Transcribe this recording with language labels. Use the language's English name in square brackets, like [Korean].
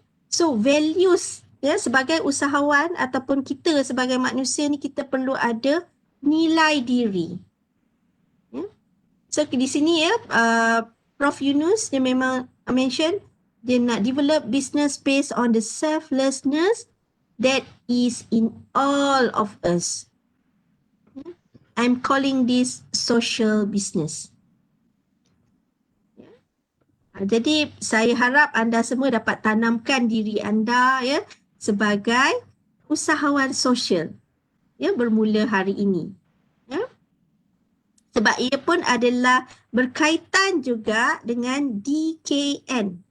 [Malay] So values, ya, sebagai usahawan ataupun kita sebagai manusia ni, kita perlu ada nilai diri. Ya. [English] So [Malay] di sini, ya, [English] Prof Yunus [Malay] dia memang [English] mention [Malay] dia nak [English] develop business based on the selflessness that is in all of us. I'm calling this social business. [Malay] Jadi saya harap anda semua dapat tanamkan diri anda, ya, sebagai usahawan sosial, ya, bermula hari ini. Ya. Sebab ia pun adalah berkaitan juga dengan DKN.